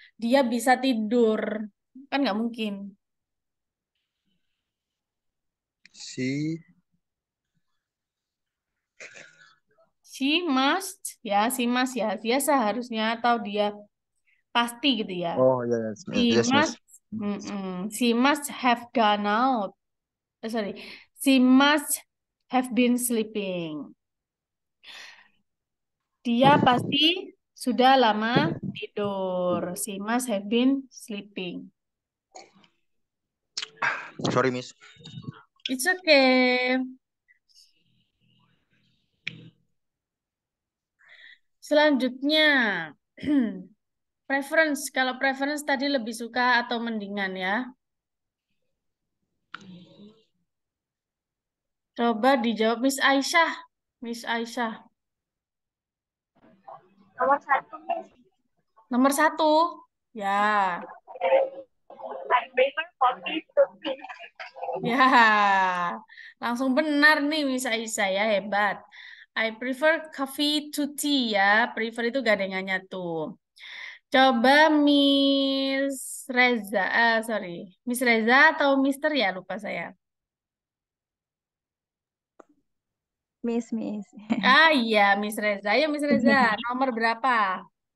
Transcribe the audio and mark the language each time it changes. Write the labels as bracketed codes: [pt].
[id] Dia bisa tidur. Kan nggak mungkin. [en] She She must ya. [id] Dia seharusnya atau dia pasti gitu ya. [en] Oh yes, She yes, must, Miss. she must have gone out. Sorry, she must have been sleeping. [id] Dia pasti sudah lama tidur. [en] She must have been sleeping. Sorry, Miss. It's okay. [id] Selanjutnya, preference. Kalau preference tadi lebih suka atau mendingan ya. Coba dijawab Miss Aisyah. Miss Aisyah. Nomor satu, Nomor satu. Ya. [en] I prefer coffee to tea. [id] Ya. Langsung benar nih Miss Aisyah ya. Hebat. [en] I prefer coffee to tea ya. [id] Prefer itu gandengannya tuh. Coba Miss Reza. Sorry. Miss Reza atau Mister ya? Lupa saya. [en] Miss. [id] Ah iya, Miss Reza. Ayo Miss Reza, nomor berapa?